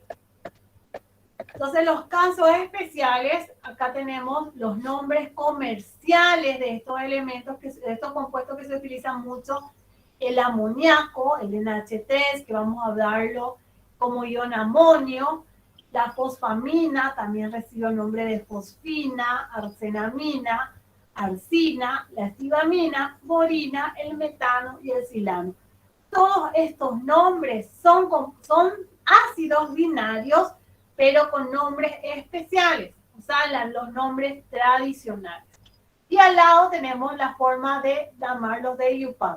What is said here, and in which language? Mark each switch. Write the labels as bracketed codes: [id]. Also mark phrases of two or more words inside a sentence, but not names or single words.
[es] Entonces, los casos especiales, acá tenemos los nombres comerciales de estos elementos, de estos compuestos que se utilizan mucho. El amoníaco, el NH3, que vamos a hablarlo como ion amonio. La fosfamina también recibe el nombre de fosfina, arsenamina, arsina, la estibamina, borina, el metano y el silano. Todos estos nombres son ácidos binarios, pero con nombres especiales, o sea, los nombres tradicionales. Y al lado tenemos la forma de llamarlos de IUPAC.